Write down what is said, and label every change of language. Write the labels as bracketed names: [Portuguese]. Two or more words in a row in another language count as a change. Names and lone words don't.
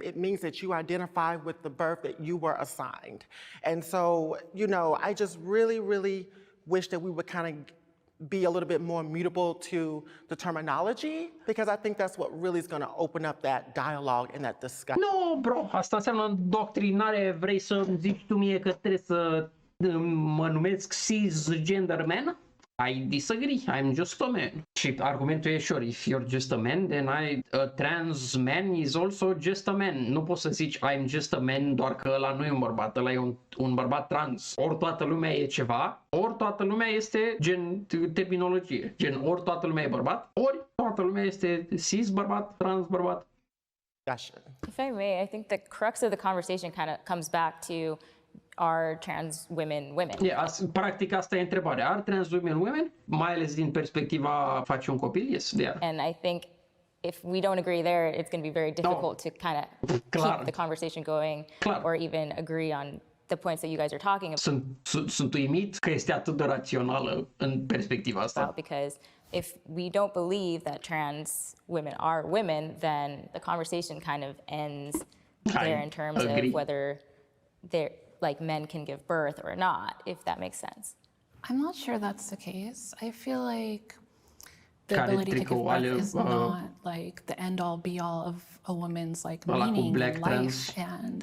[English] It means that you identify with the birth that you were assigned. And so, you know, I just really, really wish that we would kind of be a little bit more mutable to the terminology, because I think that's what really is going to open up that dialogue and that discussion. No, bro, [Romanian] asta înseamnă îndoctrinare. Vrei să zici tu mie că trebuie să mă numesc [English] cisgender man? I disagree. I'm just a man. [Romanian] Și argumentul e [English] sure, if you're just a man, then a trans man is also just a man. [Romanian] Nu poți să zici [English] I'm just a man [Romanian] doar că ăla nu e un bărbat, ăla e un bărbat trans. Ori toată lumea e ceva, ori toată lumea este gen terminologie. Gen ori toată lumea e bărbat, ori toată lumea este cis bărbat, trans bărbat. [English] If I may, I think the crux of the conversation kind of comes back to, are trans women women? [Romanian] Practic asta e întrebarea. [English] Are trans women women? [Romanian] Mai ales din perspectiva face un copil? [English] Yes, they are. And I think if we don't agree there, it's going to be very difficult to kind of keep the conversation going or even agree on the points that you guys are talking about. [Romanian] Sunt uimit că este atât de rațională în perspectiva asta. [English] Because if we don't believe that trans women are women, then the conversation kind of ends there in terms of whether they're like men can give birth or not, if that makes sense. I'm not sure that's the case. I feel like the ability to give birth is not like the end all be all of a woman's like meaning and life and